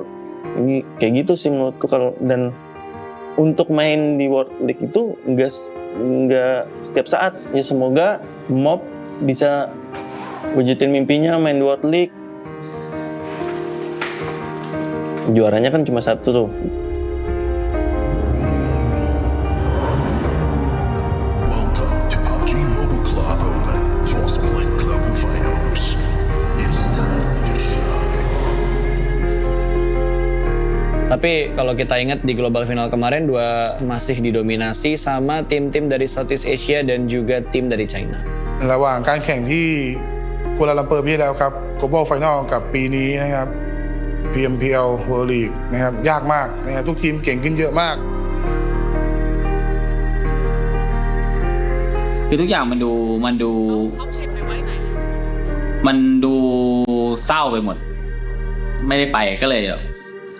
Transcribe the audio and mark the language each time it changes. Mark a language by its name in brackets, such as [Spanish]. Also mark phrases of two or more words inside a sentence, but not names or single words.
[Indonesian] Ini kayak gitu sih menurutku. Kalau dan untuk main di World League itu nggak setiap saat ya. Semoga Mob bisa wujudin mimpinya main di World League. Juaranya kan cuma satu tuh. [English] Welcome to PUBG Mobile Club Open Frostbite Global Finals. It's time to shine. [Indonesian] Tapi kalau kita ingat di global final kemarin masih didominasi sama tim-tim dari Southeast Asia dan juga tim dari China. [Thai] ระหว่างการแข่งที่กัวลาลัมเปอร์ปีที่แล้วครับ [English] Global Final [Thai] กับปีนี้นะครับ PMWL World League นะครับยากมากนะครับทุกทีมเก่งขึ้นเยอะมาก คือทุกอย่างมันดูเศร้าไปหมดไม่ได้ไปก็เลย